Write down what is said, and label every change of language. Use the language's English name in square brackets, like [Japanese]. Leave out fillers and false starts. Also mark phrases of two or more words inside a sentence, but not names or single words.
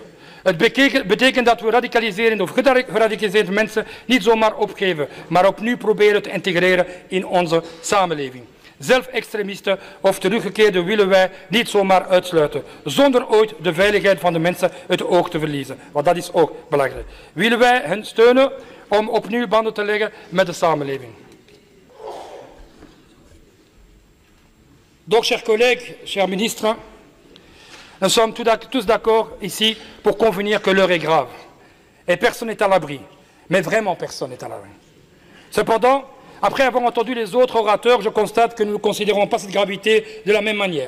[Dutch] Het betekent dat we radicaliserende of geradicaliseerde mensen niet zomaar opgeven, maar opnieuw proberen te integreren in onze samenleving. Zelfextremisten of teruggekeerden willen wij niet zomaar uitsluiten, zonder ooit de veiligheid van de mensen uit het oog te verliezen. Want dat is ook belangrijk. Willen wij hen steunen om opnieuw banden te leggen met de samenleving. [French] Donc, chers collègues, chers ministres, nous sommes tous d'accord ici pour convenir que l'heure est grave. Et personne n'est à l'abri. Mais vraiment personne n'est à l'abri. Cependant, après avoir entendu les autres orateurs, je constate que nous ne considérons pas cette gravité de la même manière.